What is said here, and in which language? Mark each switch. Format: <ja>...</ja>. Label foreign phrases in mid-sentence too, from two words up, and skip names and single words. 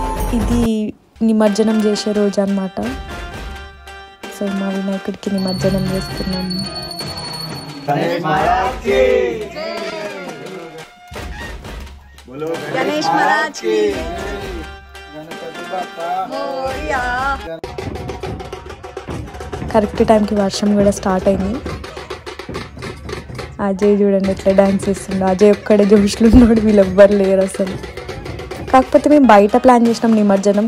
<te>ఇది నిమజ్జనం చేసే రోజు అన్నమాట. సో మా వినాయకుడికి నిమజ్జనం చేస్తున్నాము.</te> <hi>गणेश महाराज की</hi> <te>కరెక్ట్ టైంకి వర్షం కూడా స్టార్ట్ అయింది. అజయ్ చూడండి ఎట్లా డ్యాన్స్ చేస్తుండే. అజయ్ ఒక్కడే జోష్లో ఉన్నాడు, వీళ్ళు ఎవ్వరు లేరు అసలు. కాకపోతే మేము బయట ప్లాన్ చేసినాం నిమజ్జనం.</te>